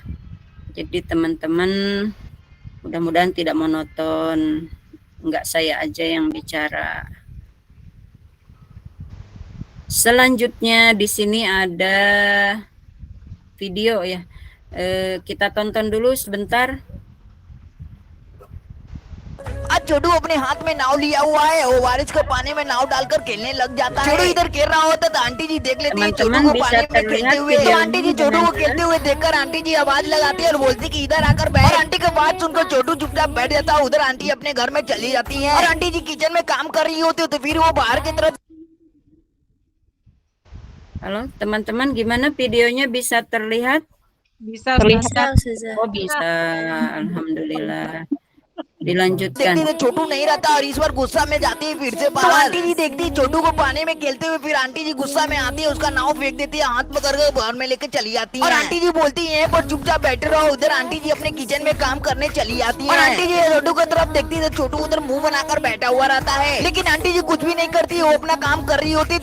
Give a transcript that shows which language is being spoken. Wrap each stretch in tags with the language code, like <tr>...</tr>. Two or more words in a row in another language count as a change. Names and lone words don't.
<id>Jadi teman-teman mudah-mudahan tidak monoton, enggak saya aja yang bicara. Selanjutnya di sini ada video ya. Kita tonton dulu sebentar.</id> <hi>आज छोटू अपने हाथ में नाव लिया हुआ है वो बारिश के पानी में नाव डालकर खेलने लग जाता है। छोटू इधर खेल रहा होता तो आंटी जी देख लेती है छोटू को पानी में खेलते हुए। तो आंटी जी छोटू को खेलते हुए देखकर आंटी जी आवाज लगाती है और बोलती कि इधर आकर बैठ। और आंटी के बात सुनकर छोटू चुपचाप बैठ जाता है। उधर आंटी अपने घर में चली जाती है और आंटी जी किचन में काम कर रही होती है तो फिर वो बाहर की तरफ।</hi> <id>Halo teman-teman, gimana videonya, bisa terlihat? Bisa, Oh bisa, alhamdulillah. Dilanjutkan.</id> <hi>देखती है छोटू नहीं रहता और ईश्वर गुस्सा में जाती है फिर से बाहर। आंटी जी देखती है छोटू को पानी में खेलते हुए, फिर आंटी जी गुस्सा में आती है, उसका नाव फेंक देती है, हाथ पकड़ कर बाहर में लेकर चली जाती है। और आंटी जी बोलती है पर चुपचाप बैठे रहो। उधर आंटी जी अपने किचन में काम करने चली जाती है और आंटी जी छोटू की तरफ देखती है तो छोटू उधर मुंह बनाकर बैठा हुआ रहता है, लेकिन आंटी जी कुछ भी नहीं करती, वो अपना काम कर रही होती।</hi>